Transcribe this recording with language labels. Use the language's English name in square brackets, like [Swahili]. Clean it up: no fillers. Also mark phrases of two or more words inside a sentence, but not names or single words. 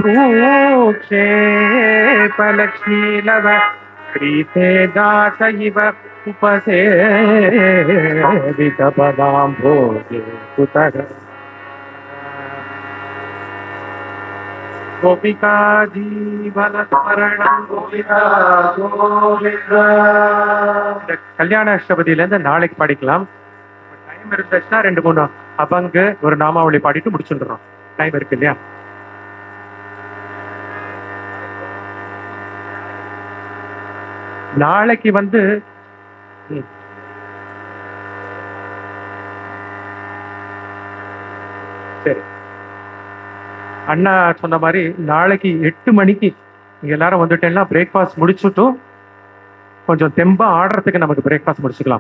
[Sanskrit] भ्रूक्षेपलक्ष्मीलव क्रीते दास इव उपसेवितपदाम्भोजे कुतः गोपिका जीवन स्मरणं गोविंदा गोविंदा. [Tamil] இந்த கல்யாண அஷ்டபதியில இருந்து நாளைக்கு படிக்கலாம். டைம் இருந்துச்சுன்னா 2-3 அபங்கு ஒரு நாமாவளி பாடிட்டு முடிச்சுடுறோம். டைம் இருக்கு இல்லையா? நாளைக்கு சரி, அண்ணா சொன்ன மாதிரி நாளைக்கு 8 மணிக்கு நீங்க எல்லாரும் வந்துட்டேன்னா பிரேக்ஃபாஸ்ட் முடிச்சுட்டும் கொஞ்சம் தெம்பா ஆடுறதுக்கு நமக்கு பிரேக்ஃபாஸ்ட் முடிச்சுக்கலாம்.